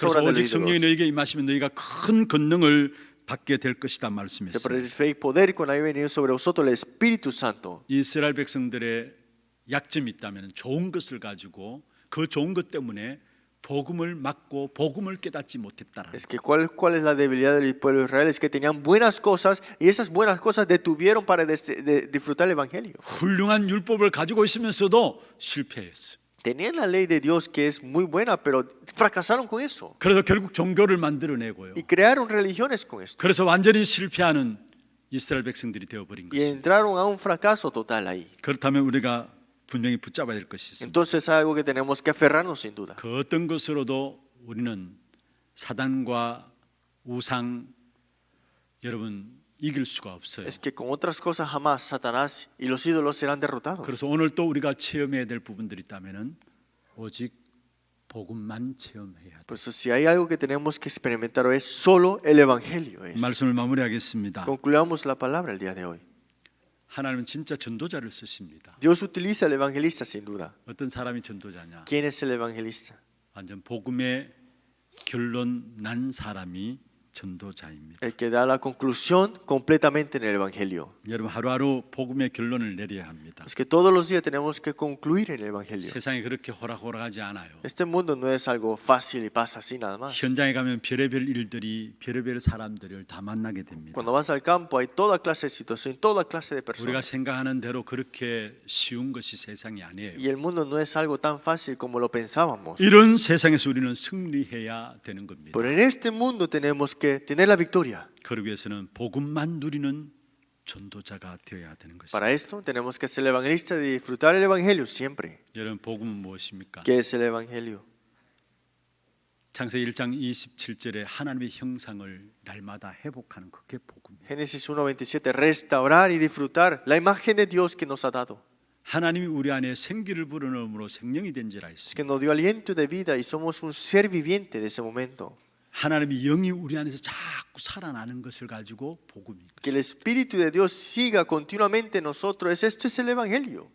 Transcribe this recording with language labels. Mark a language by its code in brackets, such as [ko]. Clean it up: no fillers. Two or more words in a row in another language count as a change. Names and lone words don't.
[ko] 그래서 [es] obras de [ko] 오직 [es] los [ko] 성령이 [es] ídolos. [ko] 너희에게 임하시면 너희가 큰 권능을 받게 될 것이다 [es] Se [ko] 말씀했어요. [es] recibéis poder cuando haya venido sobre vosotros el Espíritu Santo. [ko] 이스라엘 백성들의 약점이 있다면 좋은 것을 가지고 그 좋은 것 때문에 복음을 막고 복음을 깨닫지 못했다라는 [es] Es que ¿cuál es la debilidad del pueblo de Israel? Es que tenían buenas cosas y esas buenas cosas detuvieron para disfrutar el Evangelio. [ko] 훌륭한 율법을 가지고 있으면서도 실패했어요. [es] Tenían la ley de Dios que es muy buena, pero fracasaron con eso. [ko] 그래서 결국 종교를 만들어내고요. [es] Y crearon religiones con esto. [ko] 그래서 완전히 실패하는 이스라엘 백성들이 되어버린 [es] Y [ko] 것입니다. [es] entraron a un fracaso total ahí. [ko] 그렇다면 우리가 분명히 붙잡아야 될 것이 있습니다. [es] Entonces es algo que tenemos que aferrarnos sin duda. [ko] 그 어떤 것으로도 우리는 사단과 우상 여러분 이길 수가 없어요. [es] Es que con otras cosas jamás Satanás y los ídolos serán derrotados. [ko] 그래서 오늘 또 우리가 체험해야 될 부분들이 있다면은 오직 복음만 체험해야 돼. [es] Por eso si hay algo que tenemos que experimentar hoy es solo el Evangelio. [ko] 말씀을 마무리하겠습니다. [es] Concluyamos la palabra el día de hoy. [ko] 하나님은 진짜 전도자를 쓰십니다. [es] Dios utiliza al evangelista sin duda. [ko] 어떤 사람이 전도자냐? [es] ¿Quién es el evangelista? [ko] 완전 복음의 결론 난 사람이 전도자입니다. [es] El que da la conclusión completamente en el evangelio. [ko] 여러분 하루하루 복음의 결론을 내려야 합니다. [es] Es que todos los días tenemos que concluir en el evangelio. [ko] 세상이 그렇게 호락호락하지 않아요. [es] Este mundo no es algo fácil y pasa así nada más. [ko] 현장에 가면 별의별 일들이 별의별 사람들을 다 만나게 됩니다. [es] Cuando vas al campo hay toda clase de situación, toda clase de [ko] 우리가 [es] personas. [ko] 생각하는 대로 그렇게 쉬운 것이 세상이 아니에요. [es] Y el mundo no es algo tan fácil como lo pensábamos. [ko] 이런 세상에서 우리는 승리해야 되는 겁니다. [es] Pero en este mundo tenemos que tener la victoria. [ko] 그러기 위해서는 복음만 누리는 전도자가 되어야 되는 것입니다. [es] Para esto tenemos que ser el evangelista y disfrutar el evangelio siempre. [ko] 여러분 복음은 무엇입니까? [es] ¿Qué es el evangelio? [ko] 창세기 1장 27절에 하나님의 형상을 날마다 회복하는 그게 복음이에요. [es] Génesis 1:27, restaurar y disfrutar la imagen de Dios que nos ha dado. [ko] 하나님이 우리 안에 생기를 불어넣음으로 생명이 된지라 [es] Es [ko] 했습니다. [es] que nos dio aliento de vida y somos un ser viviente de ese momento. [ko] 하나님의 영이 우리 안에서 자꾸 살아나는 것을 가지고 복음인 [es] Que [ko] 것입니다. [es] el Espíritu de Dios siga continuamente en nosotros. Esto es el evangelio.